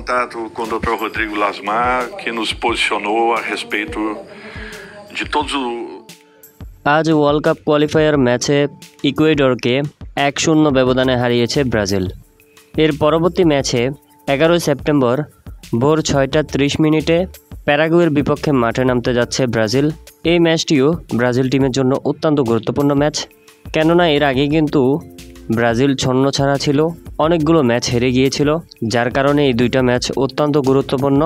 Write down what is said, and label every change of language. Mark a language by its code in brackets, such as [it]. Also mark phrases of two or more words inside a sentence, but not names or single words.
[pt] contato com o Dr. Rodrigo Lasmar, que nos posicionou a respeito de todos os... [bn] আজ [en] World Cup qualifier [bn] ম্যাচে ইকুয়েডরকে 1-0 ব্যবধানে হারিয়েছে ব্রাজিল। এর পরবর্তী ম্যাচে 11 সেপ্টেম্বর ভোর 6:30 প্যারাগুয়ের বিপক্ষে মাঠে নামতে যাচ্ছে ব্রাজিল। এই ম্যাচটিও ব্রাজিল টিমের জন্য অত্যন্ত গুরুত্বপূর্ণ ম্যাচ, কেননা এর আগে কিন্তু ব্রাজিল ছন্ন ছাড়া ছিল, অনেকগুলো ম্যাচ হেরে গিয়েছিল, যার কারণে এই দুইটা ম্যাচ অত্যন্ত গুরুত্বপূর্ণ।